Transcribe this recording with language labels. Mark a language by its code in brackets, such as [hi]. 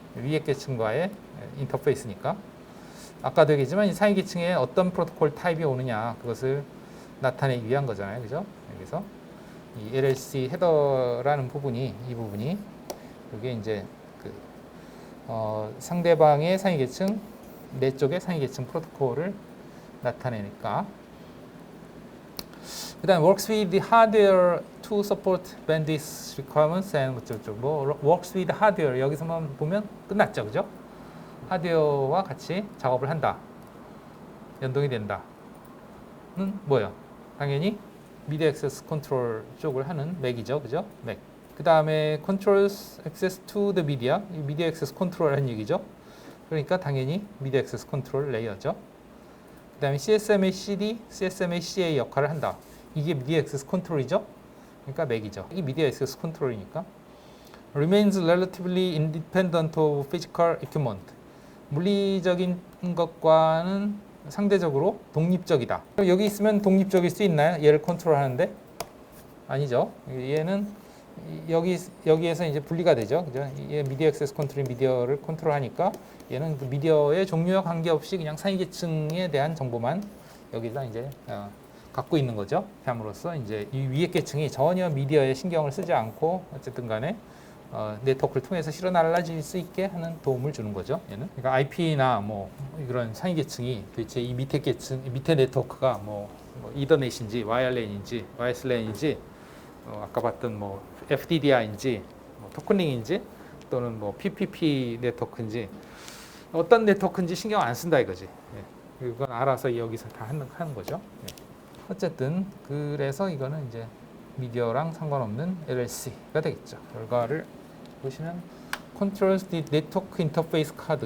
[ko] 위에 계층과의 인터페이스니까. 아까도 얘기했지만 이 상위 계층에 어떤 프로토콜 타입이 오느냐 그것을 나타내기 위한 거잖아요. 그죠? 여기서 이 LLC 헤더라는 부분이 이 부분이 이게 이제 그 상대방의 상위 계층 내 쪽의 상위 계층 프로토콜을 나타내니까. 그다음 [en] works with the hardware to support bandwidth requirements and 뭐 works with hardware [ko] 여기서만 보면 끝났죠, 그죠? 하드웨어와 같이 작업을 한다, 연동이 된다는 뭐예요? 당연히 미디어 액세스 컨트롤 쪽을 하는 맥이죠, 그죠? 맥. 그 다음에 [en] controls access to the media, [ko] 미디어 액세스 컨트롤이라는 얘기죠. 그러니까 당연히 미디어 액세스 컨트롤 레이어죠. 그 다음에 CSMA CD, CSMA CA 역할을 한다. 이게 미디어 액세스 컨트롤이죠. 그러니까 맥이죠. 이게 미디어 액세스 컨트롤이니까. [en] remains relatively independent of physical equipment. [ko] 물리적인 것과는 상대적으로 독립적이다. 그럼 여기 있으면 독립적일 수 있나요? 얘를 컨트롤하는데? 아니죠. 얘는 여기에서 이제 분리가 되죠. 그죠? 얘 미디어 액세스 컨트롤이 미디어를 컨트롤하니까 얘는 그 미디어의 종류와 관계없이 그냥 상위 계층에 대한 정보만 여기다 이제 갖고 있는 거죠. 함으로써 이제 이 위에 계층이 전혀 미디어에 신경을 쓰지 않고 어쨌든 간에 네트워크를 통해서 실어 날라질 수 있게 하는 도움을 주는 거죠. 얘는. 그러니까 IP나 뭐 이런 상위 계층이 도대체 이 밑에 계층, 밑에 네트워크가 뭐 이더넷인지 와이어랜인지 와이스랜인지 아까 봤던 뭐 FDDI인지 뭐 토큰링인지 또는 뭐 PPP 네트워크인지 어떤 네트워크인지 신경 안 쓴다 이거지. 예. 그건 알아서 여기서 다 하는 거죠. 예. 어쨌든 그래서 이거는 이제 미디어랑 상관없는 LLC가 되겠죠. 결과를 보시면 [en] Controls the Network Interface Card.